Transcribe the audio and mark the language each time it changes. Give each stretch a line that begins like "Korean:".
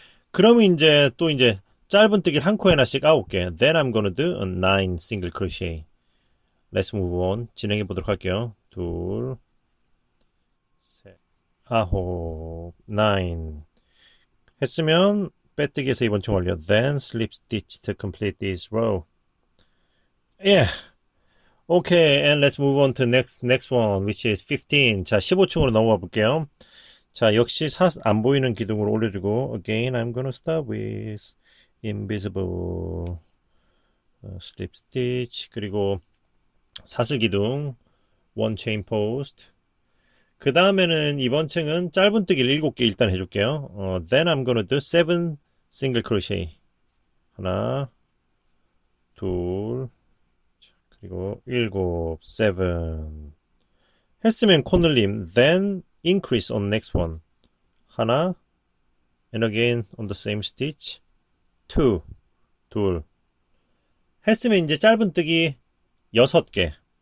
Korean: 그러면 이제 또 이제 짧은뜨기 한 코에 하나씩 9개.
English: Then I'm gonna do 9 single crochet. Let's move on.
Korean: 진행해 보도록 할게요. 둘, 셋, 9, 9. 했으면 빼뜨기에서 이번 층 완료.
English: Then slip stitch to complete this row. Yeah. Okay, and let's move on to next one, which is 15.
Korean: 자, 15층으로 넘어가 볼게요. 자, 역시 안 보이는 기둥으로 올려주고.
English: Again, I'm gonna start with invisible slip stitch
Korean: 그리고 사슬 기둥
English: one chain post
Korean: 그 다음에는 이번 층은 짧은뜨기를 7개 일단 해줄게요.
English: Then I'm gonna do 7 single crochet
Korean: 하나 둘 그리고 7 7 했으면 코늘림
English: then increase on next one
Korean: 하나
English: and again on the same stitch 2
Korean: 둘 했으면 이제 짧은뜨기 6개